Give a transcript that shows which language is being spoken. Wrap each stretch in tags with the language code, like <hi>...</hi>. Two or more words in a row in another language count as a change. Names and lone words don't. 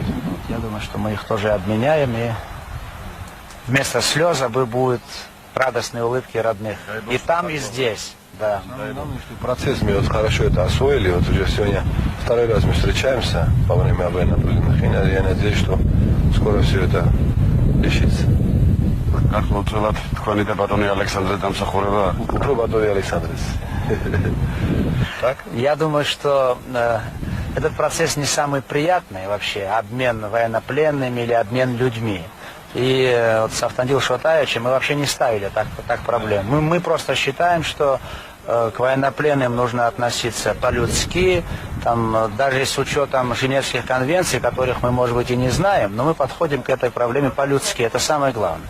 <ru>Я думаю, что мы их тоже обменяем, и вместо слез будут радостные улыбки родных. И там, и здесь, да. Самое главное, что процесс мы вот хорошо это освоили. Вот уже сегодня 2-й раз мы встречаемся во время военнопленных. И я надеюсь, что скоро все это решится.</ru> <ka>Կարծում თქვენი და ბატონი ალექსანდრე დამსახურება Უფრო ბატონი ალექსანდრეს.</ka> <ru>Так? Я думаю, что этот процесс не самый приятный вообще, обмен военнопленными или обмен людьми. И вот с Автандил Шатаевичем мы вообще не ставили так проблем. Мы просто считаем, что к военнопленным нужно относиться по-людски, там, даже с учетом Женевских конвенций, которых мы, может быть, и не знаем, но мы подходим к этой проблеме по-людски, это самое главное.</ru>